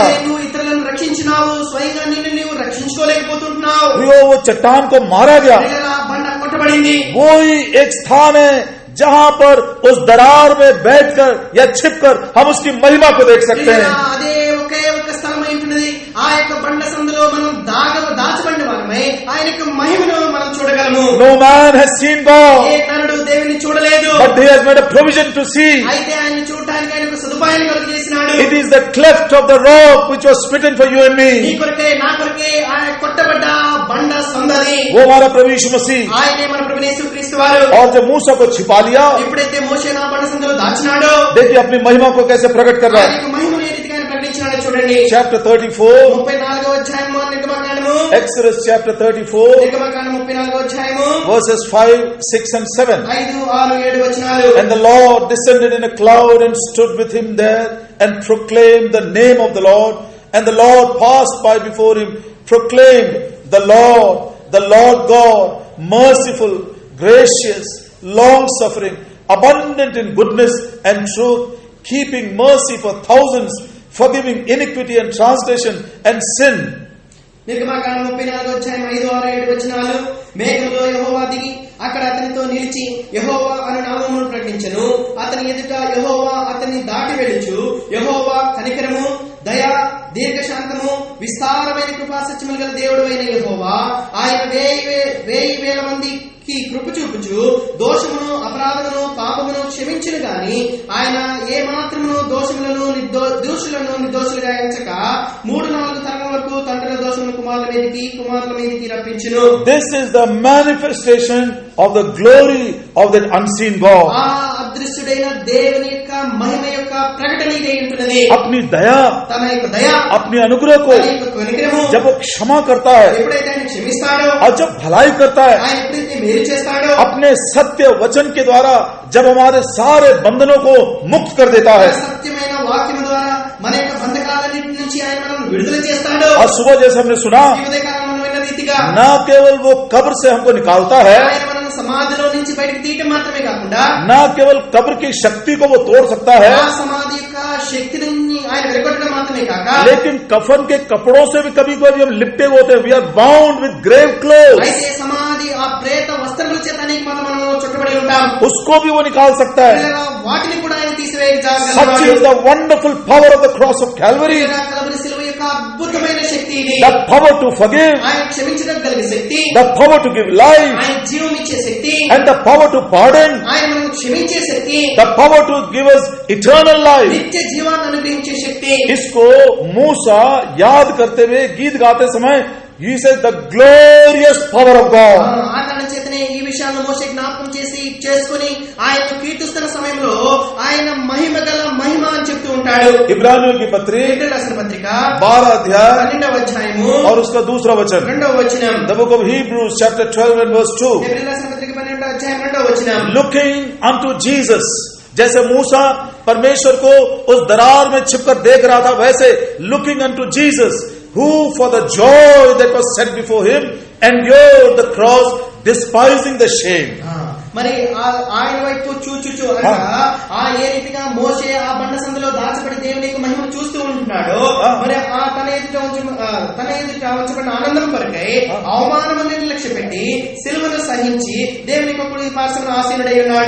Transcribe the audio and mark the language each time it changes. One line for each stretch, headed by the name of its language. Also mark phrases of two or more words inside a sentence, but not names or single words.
Telugu: నువ్వు ఇతరులను రక్షించినావు, స్వయంగా నిన్ను నీవు రక్షించుకోలేకపోతుంటున్నావు.
Hindi: वो चट्टान को मारा गया.
Telugu: బండ కొట్టబడింది.
Hindi: वो ही एक स्थान है जहां पर उस दरार में बैठकर या छिपकर हम उसकी महिमा को देख सकते हैं.
Telugu: అదే ఒకే ఒక స్థలం ఉంటున్నది. ఆ యొక్క బండ సందులో మనం దాచబడిన వారమై ఆయన యొక్క మహిమను మనం చూడగలము.
English: No man has seen God,
Telugu: ఏ నరుడు దేవుని చూడలేదు,
English: but he has made a provision to see.
Telugu: అయితే ఆయన చూడటానికి ఆయన ఒక సదుపాయాన్ని కలుగజేసినాడు.
English: It is the cleft of the rock which was smitten for you and
Telugu: నీ
English: me.
Telugu: కొరకే నా కొరకే ఆయన కొట్టబడ్డ బండ సందది.
Hindi: वो हमारा प्रभु यीशु मसीह.
Telugu: ఆయనే మన ప్రభు యేసుక్రీస్తు వారు.
Hindi: और जब मूसा को छिपा लिया,
Telugu: ఎప్పుడైతే మోషే నా బండ సందులో దాచినాడో,
Hindi: देखिए अपनी महिमा को कैसे प्रकट कर रहा
Telugu: ఆయన
Hindi: है.
Telugu: యొక్క మహిమను ఏ రీతిగా ఆయన ప్రకటించినాడో చూడండి.
English: Chapter 34,
Telugu: 34వ అధ్యాయము నిర్గమకాండము,
English: Exodus chapter 34,
Telugu: నిర్గమకాండం 34వ అధ్యాయము
English: verses 5, 6 and 7.
Telugu: 5, 6, 7 వచనాలు.
English: And the Lord descended in a cloud and stood with him there and proclaimed the name of the Lord. And the Lord passed by before him, proclaimed the Lord God, merciful, gracious, long-suffering, abundant in goodness and truth, keeping mercy for thousands, forgiving iniquity and transgression and sin.
Telugu: నిర్గమకాండం 34వ అధ్యాయం 5, 6, 7 వచనాలు. మేఘంలో యెహోవా దిగి అక్కడ అతనితో నిలిచి యెహోవా అను నామమును ప్రకటించెను. అతని ఎదుట యెహోవా అతన్ని దాటి వెళ్ళుచు, యెహోవా కనికరము, దయ, దీర్ఘశాంతము, విస్తారమైన కృపా సత్యములు గల దేవుడు అయిన యెహోవా, ఆయన 1000 మందికి కృప చూపుచు దోషమును, అపరాధమును, పాపమును క్షమించును గాని ఆయన ఏ మాత్రమును దోషములను నిర్దోషులుగా ఎంచక 3-4 తరముల వరకు తండ్రుల దోషమును కుమారుల మీదకి రప్పించును.
English: This is the manifestation of the glory of that unseen God.
Telugu: ఆ అదృశ్యుడైన దేవుని యొక్క మహిమ యొక్క ప్రకటన ఇదే ఉంటున్నది.
Hindi: अपनी दया,
Telugu: తన యొక్క దయ,
Hindi: अपनी अनुग्रह को
Telugu: తన యొక్క కనికరము,
Hindi: जब वो क्षमा करता है
Telugu: ఎప్పుడైతే ఆయన క్షమిస్తాడో,
Hindi: और जब भलाई करता है,
Telugu: ఆయన ఎప్పుడైతే మేలు చేస్తాడో,
Hindi: अपने सत्य वचन के द्वारा जब हमारे सारे बंधनों को मुक्त कर देता है,
Telugu: సత్యమైన వాక్యం ద్వారా మన యొక్క బంధకాలన్నిటి నుంచి ఆయన మనం విడుదల చేస్తాడో,
Hindi: और सुबह जैसे हमने सुना,
Telugu: ఈ ఉదయకాలం మనం విన్న రీతిగా
Hindi: न केवल वो कब्र से हमको निकालता है,
Telugu: ఆయన మనల్ని ఆయనను సమాధిలో నుంచి బయటికి తీయటం మాత్రమే కాకుండా
Hindi: न केवल कब्र की शक्ति को वो तोड़ सकता है,
Telugu: ఆ సమాధి యొక్క శక్తిని ఆయన విరగొట్టడం మాత్రమే కాక
Hindi: लेकिन कफन के कपड़ों से भी कभी कभी हम लिपटे होते हैं.
English: We are bound with grave clothes.
Telugu: అయితే సమాధి ఆ ప్రేత వస్త్రముల చేత అనేక మాత్రం మనం చుట్టబడి ఉంటాం.
Hindi: उसको भी वो निकाल सकता है.
Telugu: వాటిని కూడా ఆయన
English: Such
Telugu: తీసివేయగలడు.
English: is the wonderful power of the cross of Calvary.
Telugu: కల్వరి శిలువ యొక్క అద్భుతమైన శక్తి ఇది.
English: The power to forgive,
Telugu: ఆయన క్షమించడం కలిగే శక్తి,
English: the power to give life,
Telugu: ఆయన జీవం ఇచ్చే శక్తి,
English: and the power to pardon,
Telugu: ఆయన మనకు క్షమించే శక్తి,
English: the power to give us eternal life.
Telugu: నిత్య జీవాన్ని అనుగ్రహించే శక్తి.
Hindi: इसको मूसा याद करते हुए गीत गाते समय
English: he said the glorious power of God.
Telugu: ఆ కారణం చేతనే ఈ విషయాలను మోషే జ్ఞాపకం చేసుకొని ఆయన కీర్తిస్తున్న సమయంలో ఆయన మహిమ గల మహిమ అని చెప్తూ ఉంటాడు.
Hindi: इब्रानियों की पत्री
Telugu: హెబ్రీయులకు రాసిన పత్రిక
Hindi: 12 अध्याय
Telugu: 12వ అధ్యాయము
Hindi: और उसका दूसरा वचन.
Telugu: 2వ వచనం.
English: The book of Hebrews chapter 12 and verse 2.
Telugu: హెబ్రీయులకు రాసిన పత్రిక 12వ అధ్యాయం 2వ వచనం.
English: Looking unto Jesus.
Hindi: जैसे मूसा परमेश्वर को उस दरार में छिपकर देख रहा था, वैसे
English: looking unto Jesus, who for the joy that was set before him endured the cross, despising the shame.
Telugu: మరి ఆయన వైపు చూచుచు అనగా ఏ రీతిగా మోషే ఆ బండ సందులో దాచబడి దేవుని యొక్క మహిమను చూస్తూ ఉంటున్నాడు, మరి ఆ తన ఎదుట ఉంచబడిన ఆనందం కొరకై అవమానములను లక్ష్య పెట్టి సిలువను సహించి దేవుని యొక్క కుడి పార్శ్వమున ఆసీనుడై ఉన్నాడు.